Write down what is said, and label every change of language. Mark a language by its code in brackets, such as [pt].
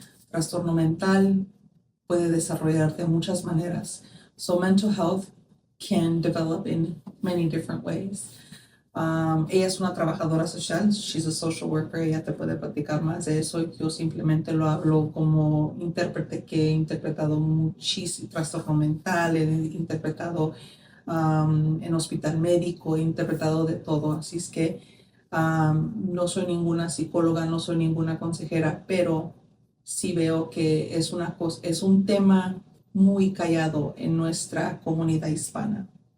[es] Trastorno mental puede desarrollar de muchas maneras. [en] So mental health can develop in many different ways. [es] Ella es una trabajadora social, [en] she's a social worker, [es] ella te puede platicar más de eso. Yo simplemente lo hablo como intérprete que he interpretado muchísimo trastorno mental, he interpretado en hospital médico, he interpretado de todo, así es que no soy ninguna psicóloga, no soy ninguna consejera, pero sí veo que es un tema muy callado en nuestra comunidad hispana.